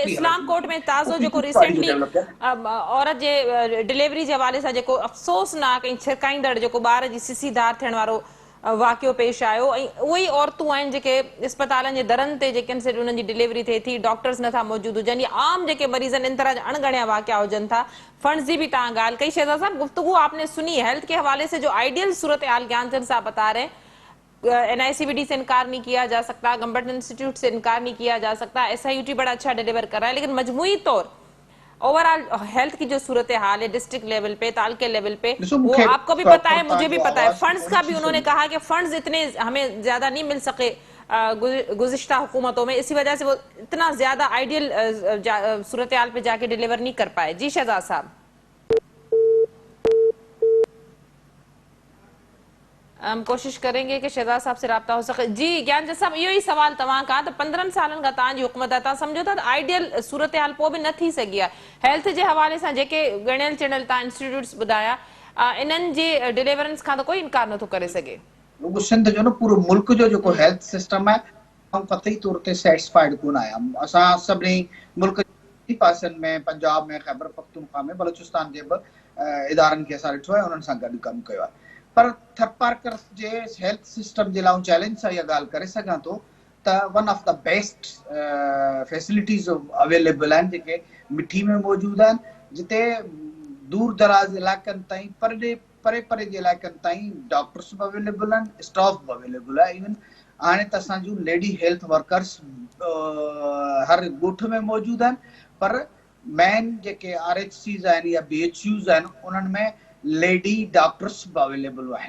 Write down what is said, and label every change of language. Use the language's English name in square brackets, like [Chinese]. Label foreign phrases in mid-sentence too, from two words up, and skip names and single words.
[Sindhi] इस्लाम कोट में ताज़ो जेको रिसेंटली औरत जे डिलीवरी जे हवाले सां जेको अफ़सोसनाक ऐं छिरकाईंदड़ जेको ॿार जी सिसी धार थियण वारो वाक़ियो पेश आयो, ऐं उहे ई औरतूं आहिनि जेके इस्पतालनि जे दरनि ते जेके उन्हनि जी डिलीवरी थिए थी, डॉक्टर्स नथा मौजूदु हुजनि, या आम जेके मरीज़ आहिनि इन तरह जा अणगणिया वाक़िया हुजनि था। फंड्स की भी तव्हां ॻाल्हि कई। [Urdu] شہزاد صاحب گفتگو آپ نے سنی، ہیلتھ کے حوالے سے جو آئیڈیل صورت حال گیان چند صاحب بتا رہے ہیں، NICVT سے انکار نہیں کیا جا سکتا, [English] government institute [Urdu] سے انکار نہیں کیا جا سکتا، SIUT بڑا اچھا ڈیلیور کر رہا ہے، لیکن مجموعی طور [English] overall health [Urdu] کی جو صورت حال ہے [English] district level [Urdu] پے، تعلقہ لیول پے، وہ آپ کو بھی پتا ہے، مجھے بھی پتا ہے. فنڈز کا بھی انہوں نے کہا کہ فنڈز اتنے ہمیں زیادہ نہیں مل سکے گزشتہ حکومتوں میں، اسی وجہ سے وہ اتنا زیادہ آئیڈیل صورت حال پے جاکے ڈیلیور نہیں کر پائے. جی شہزاد صاحب، ہم کوشش کریں گے کہ شہزاد صاحب سے رابطہ ہو سکے. جی گیان چند صاحب, [Sindhi] इहो ई सवाल तव्हां खां त 15 सालनि खां तव्हांजी हुकूमत आहे, तव्हां सम्झो था त आइडियल सूरत हाल पोइ बि न थी सघी आहे? हेल्थ जे हवाले सां जेके ॻणियल चणियल तव्हां इंस्टीट्यूट्स ॿुधाया, इन्हनि जे डिलीवरेंस खां त कोई इनकार नथो करे सघे। सिंध जो न पूरो मुल्क जो जेको [English] health system [Sindhi] आहे ऐं कतई तौर ते सेटिस्फाइड कोन आहियां। असां सभिनी मुल्क जे पासनि में, पंजाब में, ख़ैबर पख्तूनख्वा में, बलूचिस्तान जे बि इदारनि खे असां ॾिठो आहे, उन्हनि सां गॾु कमु कयो आहे। पर थरपारकर जे [English] health system [Sindhi] जे लाइ चैलेंज सां इहा ॻाल्हि करे सघां थो त [English] one of the best facilities available [Sindhi] आहिनि जेके मिठी में मौजूदु आहिनि, जिते दूर दराज इलाइक़नि ताईं परे परे जे इलाइक़नि ताईं डॉक्टर्स बि अवेलेबल आहिनि, स्टाफ बि अवेलेबल आहे। इवन हाणे त असांजूं [English] lady health workers [Sindhi] हर ॻोठ में मौजूदु आहिनि, पर मेन जेके RHCs आहिनि या BHUs आहिनि उन्हनि में [English] lady doctors [Sindhi] बि अवेलेबल आहिनि।